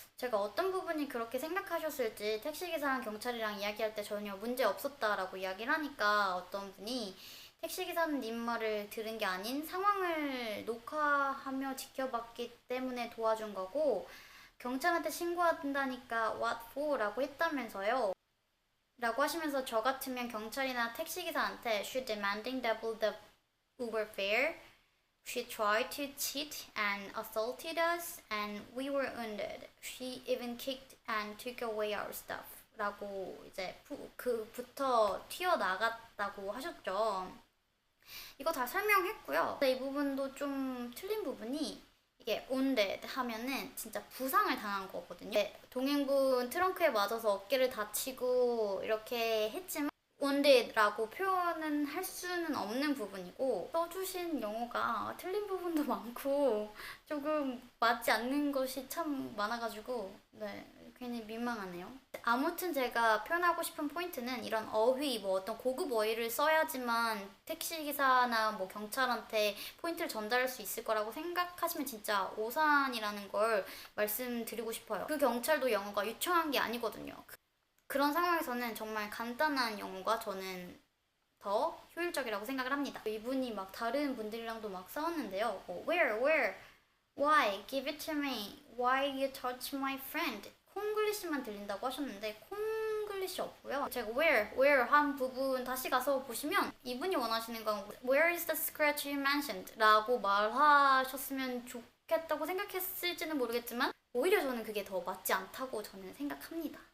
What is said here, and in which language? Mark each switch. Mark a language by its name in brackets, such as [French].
[Korean] 제가 어떤 부분이 그렇게 생각하셨을지 택시기사랑 경찰이랑 이야기할 때 전혀 문제 없었다라고 이야기를 하니까 어떤 분이 택시기사는 님 말을 들은 게 아닌 상황을 녹화하며 지켜봤기 때문에 도와준 거고 경찰한테 신고한다니까 [English] what for? [Korean] 라고 했다면서요. 라고 하시면서 저 같으면 경찰이나 택시기사한테 [English] she demanding double the Uber fare. She tried to cheat and assaulted us, and we were wounded. She even kicked and took away our stuff. [Korean] 라고 이제 그부터 튀어나갔다고 하셨죠. 이거 다 설명했고요. 이 부분도 좀 틀린 부분이 이게 wounded 하면은 진짜 부상을 당한 거거든요. 동행분 트렁크에 맞아서 어깨를 다치고 이렇게 했지만 wounded라고 표현은 할 수는 없는 부분이고 써주신 영어가 틀린 부분도 많고 조금 맞지 않는 것이 참 많아가지고 네 괜히 민망하네요. 아무튼 제가 표현하고 싶은 포인트는 이런 어휘 뭐 어떤 고급 어휘를 써야지만 택시기사나 뭐 경찰한테 포인트를 전달할 수 있을 거라고 생각하시면 진짜 오산이라는 걸 말씀드리고 싶어요. 그 경찰도 영어가 유창한 게 아니거든요. 그런 상황에서는 정말 간단한 영어가 저는 더 효율적이라고 생각을 합니다. 이분이 막 다른 분들이랑도 막 싸웠는데요. [English] 뭐, where, why, give it to me, why you touch my friend. [Korean] 콩글리시만 들린다고 하셨는데 콩글리시 없고요. 제가 where 한 부분 다시 가서 보시면 이분이 원하시는 건 [English] where is the scratch you mentioned? [Korean] 라고 말하셨으면 좋겠다고 생각했을지는 모르겠지만 오히려 저는 그게 더 맞지 않다고 저는 생각합니다.